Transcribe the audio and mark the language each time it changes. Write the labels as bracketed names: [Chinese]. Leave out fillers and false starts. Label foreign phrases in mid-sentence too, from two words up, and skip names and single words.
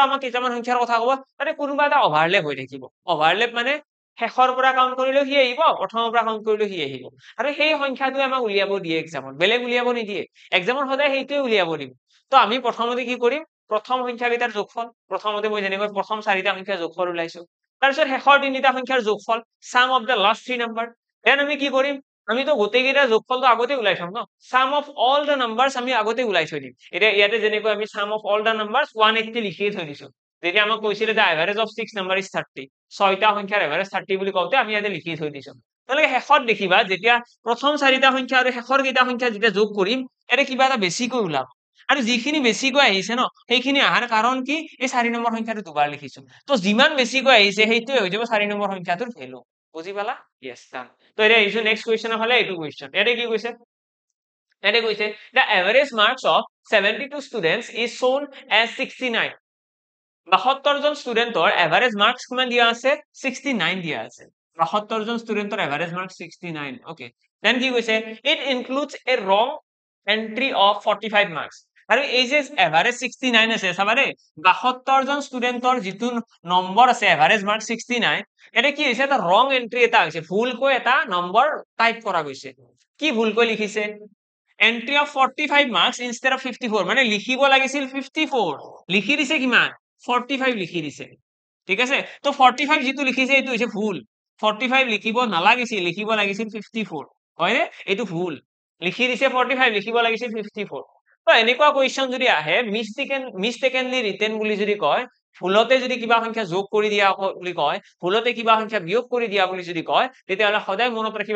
[Assamese] আমাক কেইটামান সংখ্যাৰ কথা কব তাতে কোনোবা এটা ওভাৰলেপ হৈ থাকিব ওভাৰলেপ মানে শেষৰ পৰা কাউন্ট কৰিলেও সি আহিব প্ৰথমৰ পৰা কাউন্ট কৰিলেও সি আহিব আৰু সেই সংখ্যাটোৱে আমাক উলিয়াব দিয়ে এক্সামত বেলেগ উলিয়াব নিদিয়ে এক্সামত সদায় সেইটোৱে উলিয়াব দিব তো আমি প্ৰথমতে কি কৰিম প্ৰথম সংখ্যাকেইটাৰ যোগফল প্ৰথমতে মই যেনেকৈ প্ৰথম চাৰিটা সংখ্যাৰ যোগফল উলাইছো তাৰপিছত শেষৰ তিনিটা সংখ্যাৰ যোগফল [English] sum of the last 3 number then [Assamese] আমি কি কৰিম আমি তো গোটেইকেইটা যোগফলটো আগতে উলাই থম ন [English] sum of all the numbers [Assamese] আমি আগতে উলাই থৈ দিম এটা ইয়াতে যেনেকৈ আমি [English] sum of all the numbers [Assamese] 180 লিখিয়ে থৈ দিছো যেতিয়া আমাক কৈছিলে যে [English] average of 6 number is 30 [Assamese] ছয়টা সংখ্যাৰ এভাৰেজ 30 বুলি কওঁতে আমি ইয়াতে লিখি থৈ দিছো তাহলে শেষত দেখিবা যেতিয়া প্ৰথম চাৰিটা সংখ্যা আৰু শেষৰ কেইটা সংখ্যা যেতিয়া যোগ কৰিম এটা কিবা এটা বেছিকৈ ওলাব আৰু যিখিনি বেছিকৈ আহিছে ন সেইখিনি আহাৰ কাৰণ কি এই 4 নম্বৰ সংখ্যাটো দুবাৰ লিখিছো তো যিমান বেছিকৈ আহিছে সেইটোৱে হৈ যাব 4 নম্বৰ সংখ্যাটোৰ ভ্যালু বুজি পালা [English] yes done [Assamese] তো এটা ইছু [English] next question [Assamese] হলে এইটো কোৱেশ্চন এটা কি কৈছে এটা কৈছে [English] the average marks of 72 students is shown as 69 [Assamese] 72 জন স্টুডেন্টৰ [English] average marks [Assamese] কিমান দিয়া আছে 69 দিয়া আছে 72 জন স্টুডেন্টৰ [English] average marks [Assamese] 69 [English] okay then [Assamese] কি কৈছে [English] it includes a wrong entry of 45 marks [Assamese] আৰু এই যে এভাৰেজ 69 আছে চাবাৰে 72 জন স্টুডেন্টৰ যিটো নম্বৰ আছে [English] average mark [Assamese] 69 এটা কি হৈছে এটা [English] wrong entry [Assamese] এটা হৈছে ভুলকৈ এটা নম্বৰ টাইপ কৰা গৈছে কি ভুলকৈ লিখিছে [English] entry of 45 marks instead of 54 [Assamese] মানে লিখিব লাগিছিল 54 লিখি দিছে কিমান 45 লিখি দিছে ঠিক আছে তো 45 যেটো লিখিছে এটো হৈছে ভুল 45 লিখিব নালাগিছিল লিখিব লাগিছিল 54 হয় এটো ভুল লিখি দিছে 45 লিখিব লাগিছিল 54 তো এনেকুৱা কোৱেশ্চন যদি আহে [English] mistakenly written [Assamese] বুলি যদি কয় ভুলতে যদি কিবা সংখ্যা যোগ কৰি দিয়া বুলি কয় ভুলতে কিবা সংখ্যা বিয়োগ কৰি দিয়া বুলি যদি কয় তেতিয়াহলে সদায় মনত ৰাখিবা